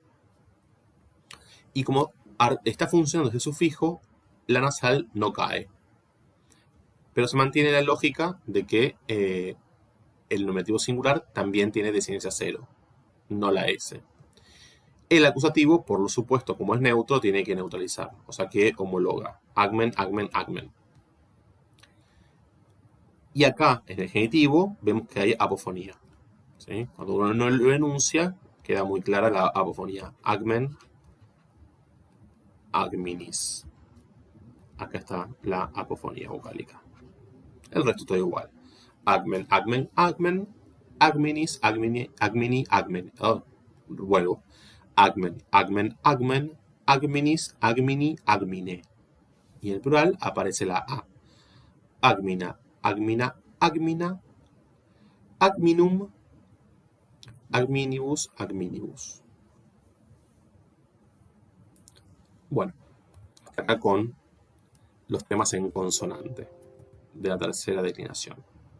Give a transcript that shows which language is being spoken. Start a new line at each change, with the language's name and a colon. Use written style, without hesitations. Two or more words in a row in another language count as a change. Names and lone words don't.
Spanish: Y como está funcionando ese sufijo, la nasal no cae. Pero se mantiene la lógica de que el nominativo singular también tiene desinencia cero, no la S. El acusativo, por lo supuesto, como es neutro, tiene que neutralizar, o sea que homologa.
Latin: Agmen, agmen, agmen.
Spanish: Y acá, en el genitivo, vemos que hay apofonía. ¿Sí? Cuando uno no lo enuncia, queda muy clara la apofonía.
Latin: Agmen, agminis.
Spanish: Acá está la apofonía vocálica. El resto todo igual.
Latin: Agmen, agmen, agmen. Agminis, agmini, agmini, agmen.
Spanish: Oh, vuelvo.
Latin: Agmen, agmen, agmen. Agminis, agmini, agmine.
Spanish: Y en el plural aparece la A.
Latin: Agmina, agmina, agmina. Agminum, agminibus, agminibus.
Spanish: Bueno, hasta acá con los temas en consonante de la tercera declinación.